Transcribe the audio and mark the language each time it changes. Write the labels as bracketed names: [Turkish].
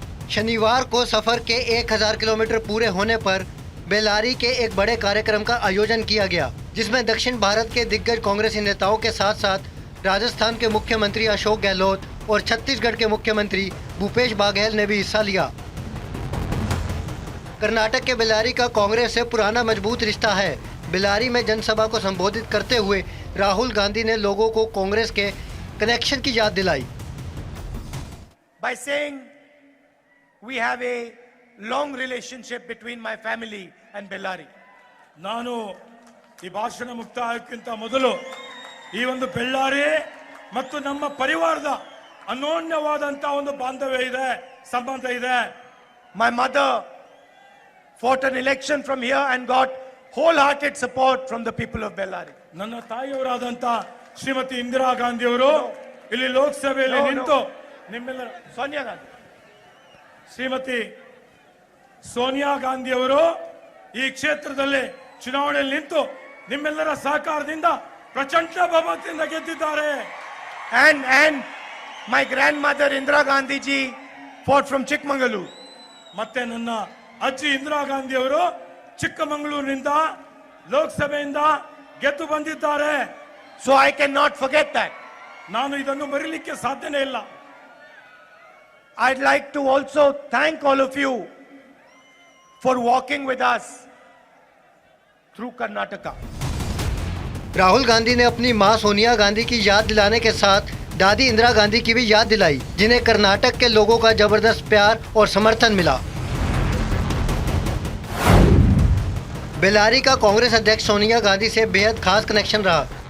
[Hindi] शनिवार को सफर के 1000 किलोमीटर पूरे होने पर बेल्लारी के एक बड़े कार्यक्रम का आयोजन किया गया, जिसमें दक्षिण भारत के दिग्गज कांग्रेसी नेताओं के साथ साथ राजस्थान के मुख्यमंत्री अशोक गहलोत और छत्तीसगढ़ के मुख्यमंत्री भूपेश बघेल ने भी हिस्सा लिया। कर्नाटक के बेल्लारी का कांग्रेस से पुराना मजबूत रिश्ता है। बेल्लारी में जनसभा को संबोधित करते हुए राहुल गांधी ने लोगों को कांग्रेस के कनेक्शन की याद दिलाई। [English] By saying we have a long relationship between my family and Bellari. [Kannada] ನಾನು ಈ ಭಾಷಣ ಮುಕ್ತಾಯಕ್ಕಿಂತ ಮೊದಲು ಈ ಒಂದು ಬೆಳ್ಳಾರಿ ಮತ್ತು ನಮ್ಮ ಪರಿವಾರದ ಅನನ್ಯವಾದಂತ ಒಂದು ಬಾಂಧವ್ಯ ಇದೆ, ಸಂಬಂಧ ಇದೆ. [English] My mother fought an election from here and got wholehearted support from the people of Bellari. [Kannada] ನನ್ನ ತಾಯಿಯವರಾದಂತ ಶ್ರೀಮತಿ ಇಂದಿರಾ ಗಾಂಧಿ ಅವರು ಇಲ್ಲಿ ಲೋಕಸಭೆಯಲ್ಲಿ ನಿಂತು ನಿಮ್ಮೆಲ್ಲರ [English] Sonia Gandhi. [Kannada] ಶ್ರೀಮತಿ ಸೋನಿಯಾ ಗಾಂಧಿ ಅವರು ಈ ಕ್ಷೇತ್ರದಲ್ಲಿ ಚುನಾವಣೆಯಲ್ಲಿ ನಿಂತು ನಿಮ್ಮೆಲ್ಲರ ಸಹಕಾರದಿಂದ ಪ್ರಚಂಡ ಬಹುಮತದಿಂದ ಗೆದ್ದಿದ್ದಾರೆ. [English] And my grandmother Indira Gandhi ji fought from Chikmagalur. [Kannada] ಮತ್ತೆ ನನ್ನ ಅಜ್ಜಿ ಇಂದಿರಾ ಗಾಂಧಿ ಅವರು ಚಿಕ್ಕಮಗಳೂರಿನಿಂದ ಲೋಕಸಭೆಯಿಂದ ಗೆದ್ದು ಬಂದಿದ್ದಾರೆ. [English] So I cannot forget that. [Kannada] ನಾನು ಇದನ್ನು ಮರೆಯಲಿಕ್ಕೆ ಸಾಧ್ಯನೇ ಇಲ್ಲ. [English] I'd like to also thank all of you for walking with us through Karnataka. [Hindi] Rahul Gandhi ने अपनी मां सोनिया गांधी की याद दिलाने के साथ दादी इंदिरा गांधी की भी याद दिलाई, जिन्हें कर्नाटक के लोगों का जबरदस्त प्यार और समर्थन मिला। बेल्लारी का कांग्रेस अध्यक्ष सोनिया गांधी से बेहद खास कनेक्शन रहा।